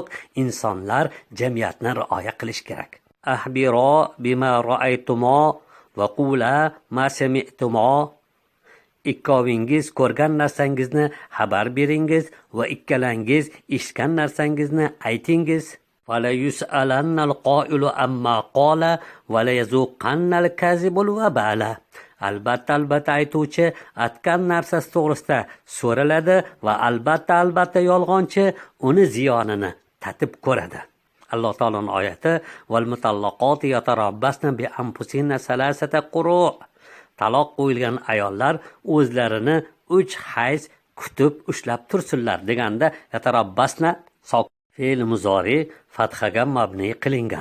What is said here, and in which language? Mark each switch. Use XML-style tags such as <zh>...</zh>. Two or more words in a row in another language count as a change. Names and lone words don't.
<uz>Insonlar jamiyatni rioya qilish kerak.</uz> <ar>أخبرا بما رأيتما وقولا ما سمعتما.</ar> <uz>Ikkovingiz ko'rgan narsangizni xabar beringiz va ikkalangiz eshitgan narsangizni aytingiz.</uz> <ar>ولا يسألن القائل أما قال ولا يذوقن الكاذب الوبال.</ar> <uz>albatta aytuvchi aytgan narsasi to'g'risida so'raladi va albatta yolg'onchi uni ziyonini tatib ko'radi. Alloh taoloning oyati</uz> <ar>والمطلقات يتربصن بأنفسهن ثلاثة قروء'.</ar> <uz>Taloq qo'yilgan ayollar o'zlarini 3 hayz kutib ushlab tursinlar deganda yatarabbasna fe'l muzori fathaga mabni qilingan.</uz>